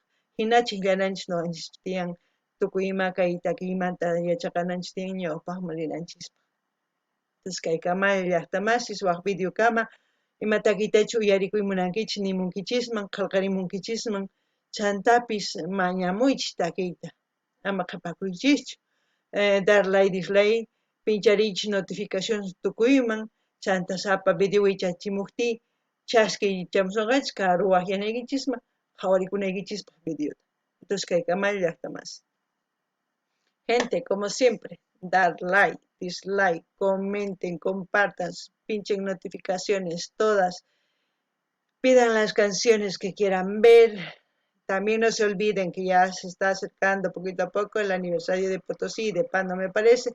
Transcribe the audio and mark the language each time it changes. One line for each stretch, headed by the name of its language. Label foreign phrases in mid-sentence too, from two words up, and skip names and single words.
Quechua: Hinachu llananchis nuqanchis tiyan tukuy ima kay takiymanta yachaqananchis tiyan ñawpaqman rinanchispaq. Entonces kay Kamayo llaqtamasis waq videokama ima takiytachu uyarikuymunankichis nimunkichisman, qillqarimunkichisman, chantapis mañamuychis takiyta, ama qhapakuychischu.
Spanish: Dar
English: like, dislike,
Quechua: pinchariychis notificación tukuyman, chanta sapa video wichachimukti chaskichamusunqachis karu waqyanaykichisman qhawarikunaykichispa videota. Entonces kay Kamayo llaqtamasis.
Spanish: Gente, como siempre, dar
English: like, dislike,
Spanish: comenten, compartan, pinchen notificaciones todas, pidan las canciones que quieran ver. También no se olviden que ya se está acercando poquito a poco el aniversario de Potosí y de Pando, me parece.